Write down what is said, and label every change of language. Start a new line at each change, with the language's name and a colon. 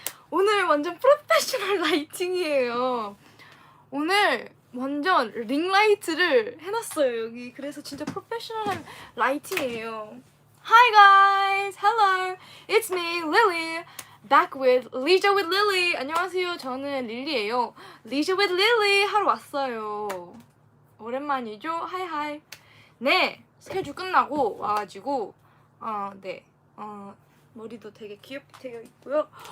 Korean: 오늘 완전 프로페셔널 라이팅이에요. 오늘 완전 링라이트를 해놨어요 여기. 그래서 진짜 프로페셔널한 라이팅이에요.
English: Hi guys, hello, it's me, Lily, back with Leisure with Lily.
Korean: 안녕하세요, 저는 릴리예요. Leisure with Lily 하러 왔어요. 오랜만이죠? 하이하이. 네, 스케줄 끝나고 와가지고 네, 머리도 되게 귀엽게 되어 있고요.